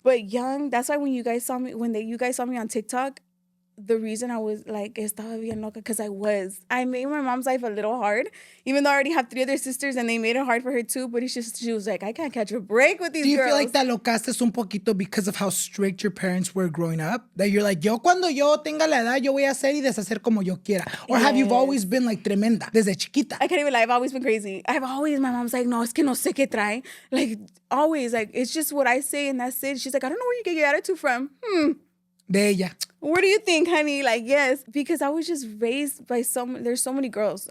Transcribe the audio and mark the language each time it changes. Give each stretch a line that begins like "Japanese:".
English: But young, that's why when you guys saw me, you guys saw me on TikTok, the reason I was like,
Spanish: estaba bien loca,
English: because I made my mom's life a little hard, even though I already have 3 other sisters and they made it hard for her too, but she was like, I can't catch a break with these girls. Do you feel like that
Spanish: locaste un poquito
English: because of how strict your parents were growing up? That you're like,
Spanish: cuando yo tenga la edad, yo voy a hacer y deshacer como yo quiera?
English: Or have you always been like
Spanish: tremenda, desde chiquita?
English: I can't even lie, I've always been crazy. My mom's like,
Spanish: no, es que no sé qué trae.
English: Like, always, like, it's just what I say and that's it. She's like, I don't know where you get your attitude from.
Spanish: De ella.
English: Where do you think, honey? Like, yes, because I was just raised by there's so many girls.